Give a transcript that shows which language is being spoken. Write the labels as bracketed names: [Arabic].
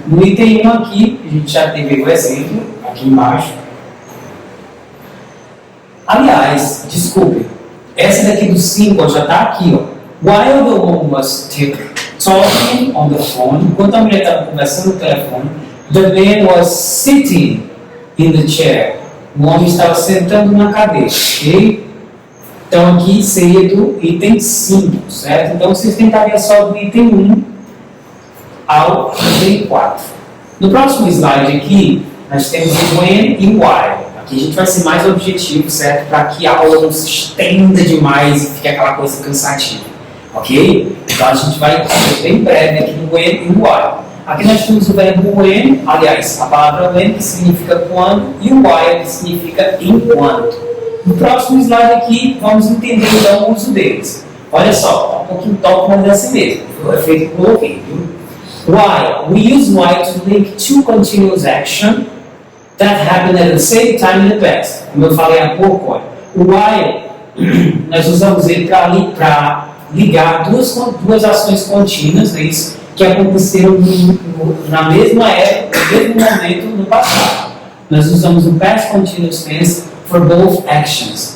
[Portuguese] No item 1 aqui, a gente já teve o exemplo, aqui embaixo. Aliás, desculpe, essa daqui do 5 já está aqui, ó. [English] While the woman was talking on the phone, [Portuguese] enquanto a mulher estava conversando no telefone, [English] the man was sitting in the chair. [Portuguese] O homem estava sentando na cadeira, ok? Então aqui seria do item 5, certo? Então vocês tentariam só do item 1 ao item 4. No próximo slide aqui, nós temos o when e o while. Aqui a gente vai ser mais objetivo, certo? Para que a aula não se estenda demais e fique aquela coisa cansativa, ok? Então a gente vai ser bem breve aqui no when e no while. Aqui nós temos o verbo when, aliás, a palavra when que significa quando e o while que significa enquanto. No próximo slide aqui, vamos entender então o uso deles. Olha só, um pouquinho top, mas é assim mesmo. Foi feito que eu coloquei, viu? [English] While. We use while to link 2 continuous action that happened at the same time in the past. [Portuguese] Como eu falei há pouco, olha, o while, nós usamos ele para ligar duas ações contínuas, é isso, que aconteceram na mesma época, no mesmo momento no passado. nós usamos o [English] past continuous tense for both actions.